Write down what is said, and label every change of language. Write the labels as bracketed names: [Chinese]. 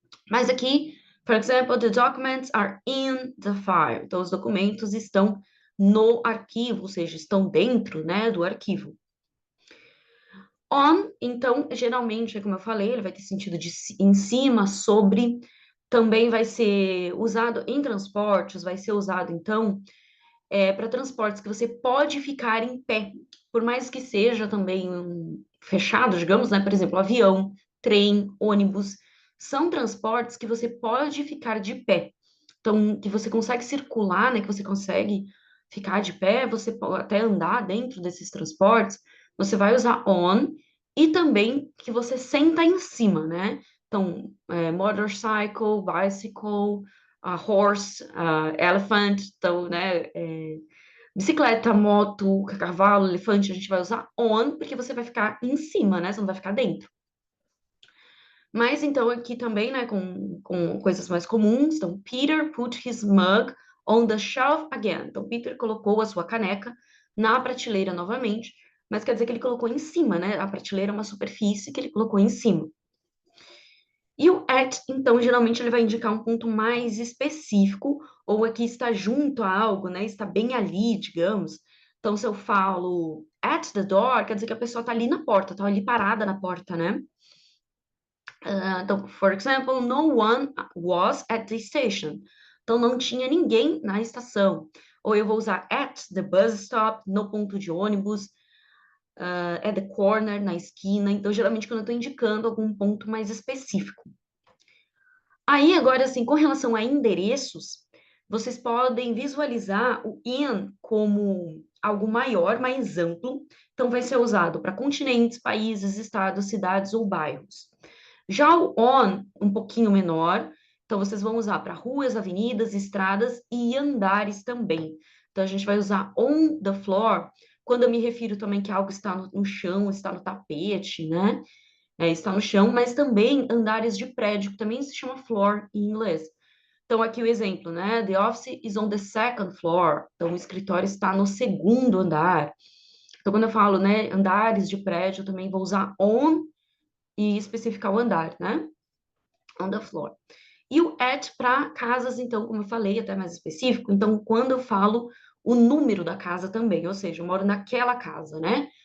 [Portuguese] Mas aqui, [English] for example, the documents are in the file. [Portuguese] Então, os documentos estão no arquivo, ou seja, estão dentro, né, do arquivo. On, então, geralmente, como eu falei, ele vai ter sentido de em cima, sobre, também vai ser usado em transportes, vai ser usado, então, para transportes que você pode ficar em pé, por mais que seja também fechado, digamos, né? Por exemplo, avião, trem, ônibus, são transportes que você pode ficar de pé. Então, que você consegue circular, né? Que você consegue ficar de pé, você pode até andar dentro desses transportes, você vai usar on, e também que você senta em cima, né? Então, [English] motorcycle, bicycle, horse, elephant, [Portuguese] então, né? Bicicleta, moto, cavalo, elefante, a gente vai usar on, porque você vai ficar em cima, né? Você não vai ficar dentro. Mas então aqui também, né, com coisas mais comuns. Então, [English] Peter put his mug on the shelf again. [Portuguese] Então, Peter colocou a sua caneca na prateleira novamente, mas quer dizer que ele colocou em cima, né? A prateleira é uma superfície que ele colocou em cima. E o at, então, geralmente ele vai indicar um ponto mais específico, ou aqui está junto a algo, né? Está bem ali, digamos. Então, se eu falo [English] at the door, [Portuguese] quer dizer que a pessoa está ali na porta, está ali parada na porta, né? Então, [English] for example, no one was at the station. [Portuguese] Então, não tinha ninguém na estação. Ou eu vou usar [English] at the bus stop, [Portuguese] no ponto de ônibus, [English] at the corner, [Portuguese] na esquina. Então, geralmente, quando eu estou indicando algum ponto mais específico. Aí, agora, assim, com relação a endereços, vocês podem visualizar o in como algo maior, mais amplo. Então, vai ser usado para continentes, países, estados, cidades ou bairros. Já o on, um pouquinho menor, então vocês vão usar para ruas, avenidas, estradas e andares também. Então a gente vai usar [English] on the floor [Portuguese] quando eu me refiro também que algo está no chão, está no tapete, né? Está no chão, mas também andares de prédio, que também se chama floor em inglês. Então, aqui o exemplo, né? [English] The office is on the second floor. [Portuguese] Então, o escritório está no segundo andar. Então, quando eu falo, né, andares de prédio, eu também vou usar on e especificar o andar, né? [English] On the floor. [Portuguese] E o at para casas, então, como eu falei, até mais específico. Então, quando eu falo o número da casa também, ou seja, eu moro naquela casa, né?